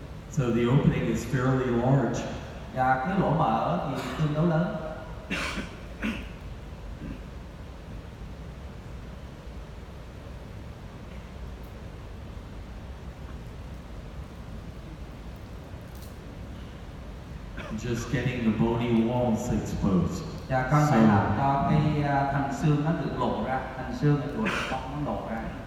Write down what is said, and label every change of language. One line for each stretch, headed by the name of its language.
English: So the opening is fairly large.
Vietnamese: Và cái lỗ mở thì tương đối lớn.
English: just getting the bony walls exposed.
Vietnamese: Và con phải làm cho cái thành xương nó được lộ ra, thành xương của bóng nó lộ ra.